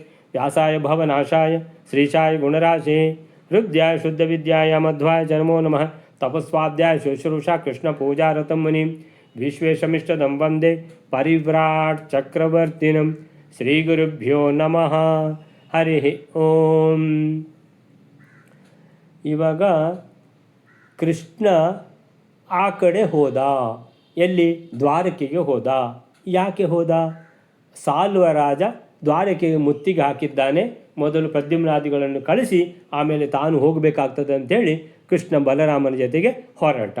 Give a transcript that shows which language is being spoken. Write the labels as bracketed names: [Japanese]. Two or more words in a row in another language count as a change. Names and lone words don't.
[Sanskrit] व्यासाय भवनाशाय श्रीशाय गुणराशे हृद्याय शुद्धविद्याय मध्वाय नमो नमः। तपस्वाध्याय शुश्रूषा कृष्णपूजारतं मुनिं विश्वेशमिष्टदं वन्दे परिव्राट् चक्रवर्तिनं। श्रीगुरुभ्यो नमः। ಹರಿ ಓಂ. [Kannada] ಇವಾಗ ಕೃಷ್ಣ ಆ ಕಡೆ ಹೋದ. ಎಲ್ಲಿ? ದ್ವಾರಕೆಗೆ ಹೋದ. ಯಾಕೆ ಹೋದ? ಸಾಲ್ವರಾಜ ದ್ವಾರಕೆಗೆ ಮುತ್ತಿಗೆ ಹಾಕಿದ್ದಾನೆ. ಮೊದಲು ಪ್ರದ್ಯುಮ್ನಾದಿಗಳನ್ನು ಕಳಿಸಿ ಆಮೇಲೆ ತಾನು ಹೋಗಬೇಕಾಗ್ತದೆ ಅಂಥೇಳಿ ಕೃಷ್ಣ ಬಲರಾಮನ ಜೊತೆಗೆ ಹೊರಟ.